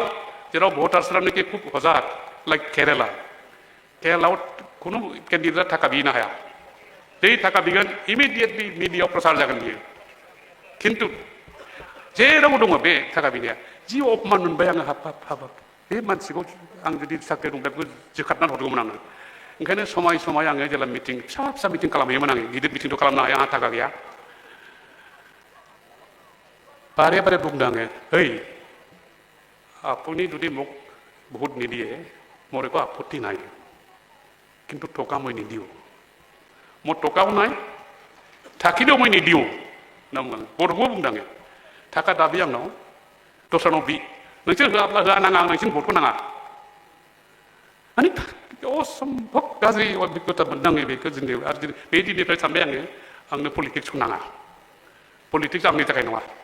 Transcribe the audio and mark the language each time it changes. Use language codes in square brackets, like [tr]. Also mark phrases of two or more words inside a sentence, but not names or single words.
[brx] जेराव भटार्सफ्रानोखि खुब हजाक लाइक केरेलायाव खुनु केन्डिडेटआ थाखा बिनो हाया बे थाखा बिगोन इमिडिएटलि मिडियायाव प्रसार जागोन बियो खिन्थु जेराव दङ बे थाखा बिनाया जि अपमान मोनबाय आङो हाब बे मानसिखौ आं जुदि साख्रि दंब्ला बेखौ जोखारनानै हरगौमोन आङो ओंखायनो समाय आङो जेला मिटिं फिसा मिटिं खालामहैयोमोन आङो गिदिर मिटिंथ' खालामनो हाया आंहा थाखा गैया बारे बुंदों आङो ओइ [as] আপুনি যদি মোক ভোট নিদিয়ে মোৰ একো আপত্তি নাই কিন্তু টকা মই নিদিওঁ মোৰ টকাও নাই থাকিলেও মই নিদিওঁ নাম বৰবো [brx] बुंदों आङो थाखा दाबि आंनाव दस्रानाव बि नोंसोर होआब्ला होआ नाङा आं नोंसोरनि भटखौ नाङा माने असम्भब गाज्रि अभिज्ञता मोनदों आङो बेखौ जोंनि आरो बे दिननिफ्राय सानबाय आङो आंनो पलिटिक्सखौ नाङा पलिटिक्स आंनि थाखाय नङा